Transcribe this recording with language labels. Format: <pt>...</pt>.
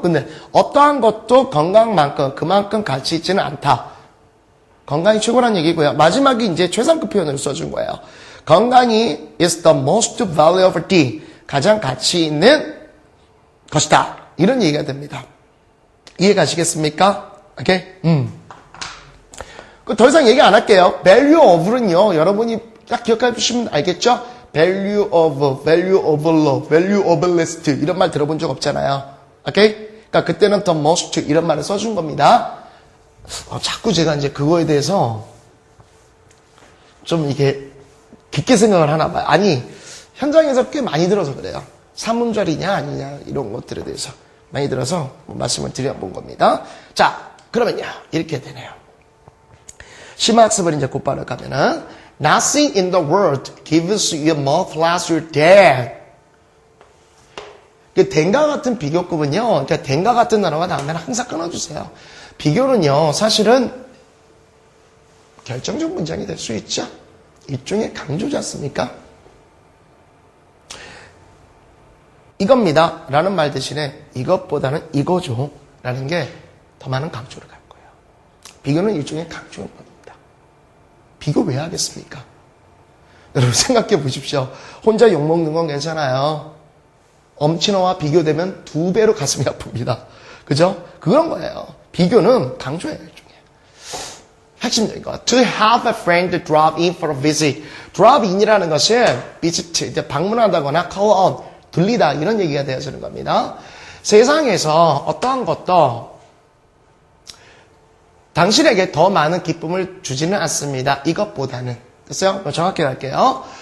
<ko>근데 어떠한 것도 건강만큼 그만큼 가치 있지는 않다. 건강이 최고란 얘기고요. 마지막에 이제 최상급 표현을 써준 거예요.</ko> <en>건강이 is the most valuable thing.</en> <ko>가장 가치 있는 것이다. 이런 얘기가 됩니다. 이해 가시겠습니까? 오케이? 더 이상 얘기 안 할게요. value of는요, 여러분이 딱 기억해 주시면 알겠죠?</ko> <en>value of, value of law, value of list 이런 말 들어본 적 없잖아요.</en> <ko>오케이? 그러니까 그때는 the most 이런 말을 써준 겁니다. 자꾸 제가 이제 그거에 대해서 좀 이게 깊게 생각을 하나 봐요. 아니, 현장에서 꽤 많이 들어서 그래요. 사문절이냐 아니냐 이런 것들에 대해서 많이 들어서 말씀을 드려본 겁니다. 자, 그러면요, 이렇게 되네요.</ko> <en>심화학습을 이제 곧바로 가면은 Nothing in the world gives you more pleasure than.</en> <ko>된과 같은 비교급은요, 그러니까 된과 같은 단어가 나오면 항상 끊어주세요. 비교는요, 사실은 결정적 문장이 될 수 있죠. 일종의 강조지 않습니까? 이겁니다 라는 말 대신에 이것보다는 이거죠 라는 게 더 많은 강조를 갈 거예요. 비교는 일종의 강조인 겁니다. 비교 왜 하겠습니까? 여러분 생각해 보십시오. 혼자 욕먹는 건 괜찮아요. 엄친어와 비교되면 2배로 가슴이 아픕니다. 그죠? 그런 거예요. 비교는 강조예요. 일종의. 핵심적인 거.</ko> <en>To have a friend drop in for a visit.</en> <ko>drop in이라는 것은 visit, 이제 방문한다거나 call on, 들리다 이런 얘기가 되어지는 겁니다. 세상에서 어떠한 것도 당신에게 더 많은 기쁨을 주지는 않습니다. 이것보다는. 됐어요? 정확히 할게요.</ko>